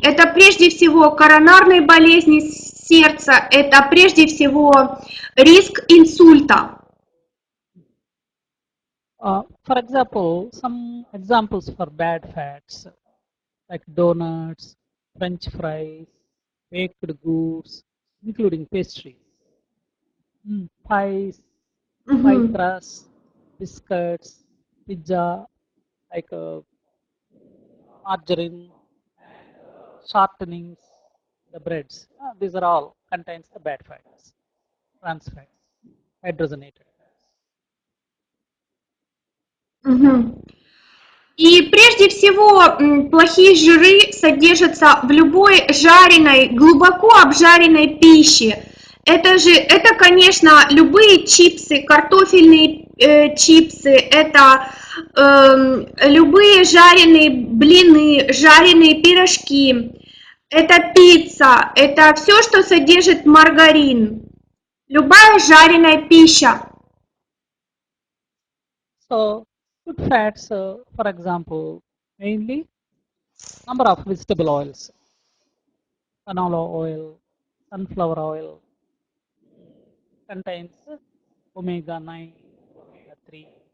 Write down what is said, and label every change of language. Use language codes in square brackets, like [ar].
[ru] Это прежде всего коронарные болезни сердца, это прежде всего риск инсульта. [en] For example, some examples for bad fats like donuts, French fries, baked goods, including pastries, pies, pie crust, biscuits, pizza, like margarine, shortenings, the breads. These are all contains the bad fats, trans fats, hydrogenated fats. [ru] И прежде всего плохие жиры содержатся в любой жареной, глубоко обжаренной пище. Это, конечно, любые чипсы, картофельные чипсы, это любые жареные блины, жареные пирожки, это пицца, это все, что содержит маргарин, любая жареная пища. [en] So, good fats, for example, mainly number of vegetable oils, canola oil, sunflower oil, contains omega-9, omega-3.